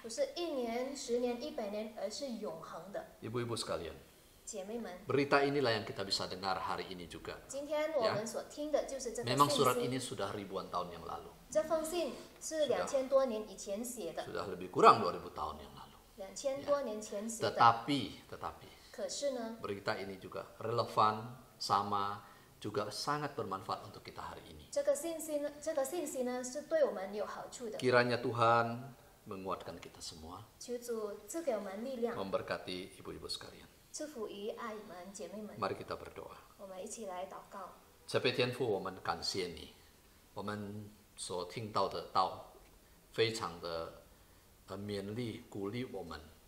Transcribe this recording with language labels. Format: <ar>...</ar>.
<zh>不是1年、10年、100年，而是永恒的。</zh> <id>Ibu-ibu sekalian.</id> <zh>姐妹们，</zh> <id>Berita inilah yang kita bisa dengar hari ini juga.</id> <zh>今天我们所听的就是这个</zh> <id>Memang</id> <zh>信</zh> <id>surat</id> <zh>息。</zh> <id>ini sudah ribuan tahun yang lalu.</id> <zh>这封信是2000多年以前写的，</zh> <id>Sudah lebih kurang 2000 tahun yang lalu.</id> <zh>2000多年前写的。</zh> <id>Tetapi</id> <zh>可是呢，</zh> <id>berita ini juga relevan, sama, juga sangat bermanfaat untuk kita hari ini.</id> <zh>这个信息呢是对我们有好处的。</zh> <id>Kiranya Tuhan menguatkan kita semua,</id> <zh>求主赐给我们力量，</zh> <id>memberkati ibu-ibu sekalian.</id> <zh>赐福于爱们姐妹们。</zh> <id>Mari kita berdoa.</id> <zh>我们一起来祷告。慈悲天父，我们感谢你，我们所听到的道，非常的勉励鼓励我们。</zh>